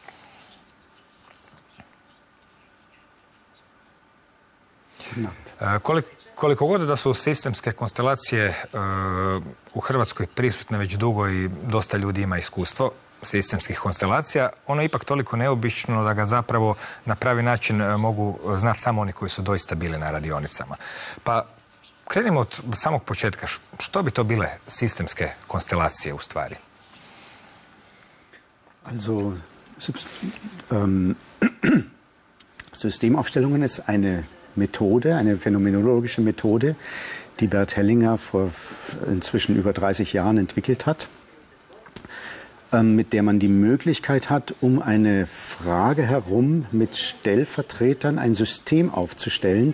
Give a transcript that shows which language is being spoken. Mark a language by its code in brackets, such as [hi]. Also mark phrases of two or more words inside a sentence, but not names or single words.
[hr] Koliko god da su sistemske konstelacije u Hrvatskoj prisutne već dugo i dosta ljudi ima iskustvo sistemskih konstelacija, ono je ipak toliko neobično da ga zapravo na pravi način mogu znati samo oni koji su doista bili na radionicama. Pa krenimo od samog početka. Što bi to bile sistemske konstelacije u stvari? [de] Also, Systemaufstellungen ist eine Methode, eine phänomenologische Methode, die Bert Hellinger vor inzwischen über 30 Jahren entwickelt hat, mit der man die Möglichkeit hat, eine Frage herum mit Stellvertretern ein System aufzustellen.